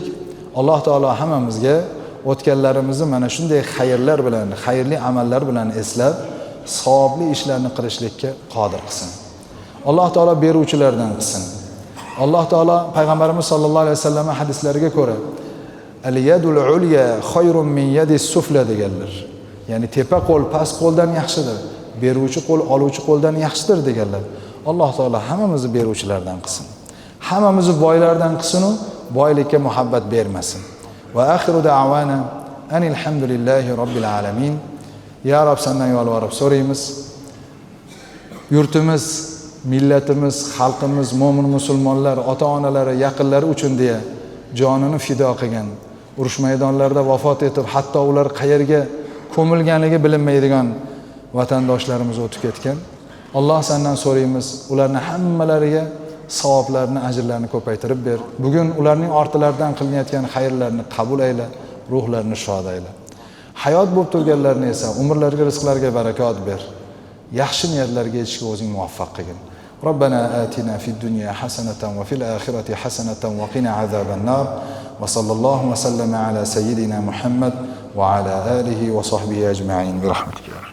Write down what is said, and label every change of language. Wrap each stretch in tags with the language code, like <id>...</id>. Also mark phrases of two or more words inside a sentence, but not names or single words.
<uz>Alloh taolo hammamizga o'tganlarimizni mana shunday xayrlar bilan, xayrli amallar bilan eslab, savobli ishlarni qilishlikka qodir qilsin. Alloh taolo beruvchilardan qilsin. Alloh taolo payg'ambarimiz</uz> <ar>صلى الله عليه وسلم</ar> <uz>hadislariga ko'ra</uz> <ar>اليد العليا خير من اليد السفلى</ar> <uz>deganlar. Ya'ni tepa qo'l past qo'ldan yaxshidir. Beruvchi qo'l oluvchi qo'ldan yaxshidir deganlar. Alloh taolo hammamizni beruvchilardan qilsin. Hammamizni boylardan qilsin-u, boylikka muhabbat bermasin.</uz> <ar>وآخر دعوانا أن الحمد لله رب العالمين.</ar> <uz>Ya Rob, sendan yolvorib so'raymiz. Yurtimiz, millatimiz, xalqimiz, mo'min musulmonlar, ota-onalari, yaqinlari uchun deya jonini fido qilgan, urush maydonlarida vafot etib, hatto ular qayerga ko'milganligi bilinmaydigan vatandoshlarimiz o'tib ketgan. Alloh sendan so'raymiz, ularning hammalariga savoblarni, ajrlarni ko'paytirib ber. Bugun ularning ortilaridan qilinayotgan xayrlarni qabul ayla, ruhlarini shod ayla. Hayot bo'lib turganlarni esa umrlariga, rizqlariga barakot ber. Yaxshi niyatlarga yetishga o'zing muvaffaq qilgin.</uz> <ar>ربنا آتنا في الدنيا حسنة وفي الآخرة حسنة وقنا عذاب النار. وصلى الله وسلم على سيدنا محمد وعلى آله وصحبه أجمعين برحمتك.</ar>